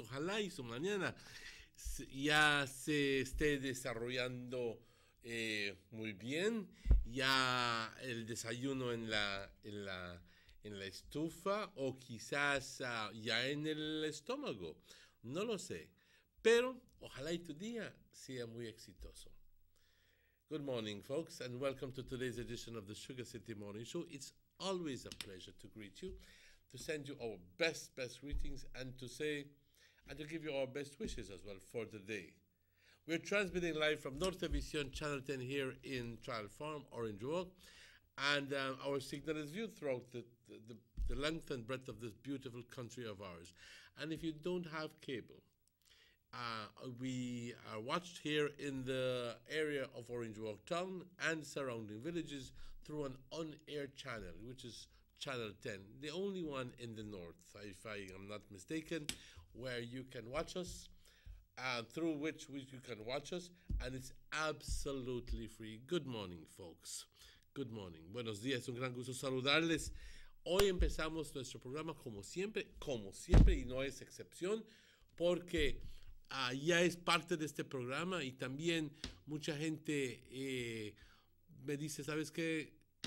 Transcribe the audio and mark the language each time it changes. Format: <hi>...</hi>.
<es>Ojalá y su mañana ya se esté desarrollando muy bien, ya el desayuno en la estufa o quizás ya en el estómago, no lo sé, pero ojalá y tu día sea muy exitoso.</es> <en>Good morning, folks, and welcome to today's edition of the Sugar City Morning Show. It's always a pleasure to greet you, to send you our best greetings, and to give you our best wishes as well for the day. We're transmitting live from North Vision Channel 10 here in Trial Farm, Orange Walk, and our signal is viewed throughout the length and breadth of this beautiful country of ours. And if you don't have cable, we are watched here in the area of Orange Walk Town and surrounding villages through an on-air channel, which is Channel 10, the only one in the north, if I am not mistaken, where you can watch us, through which you can watch us, and it's absolutely free. Good morning, folks. Good morning.</en> <es>Buenos días, un gran gusto saludarles. Hoy empezamos nuestro programa como siempre, y no es excepción, porque ya es parte de este programa y también mucha gente me dice, ¿sabes qué?</es>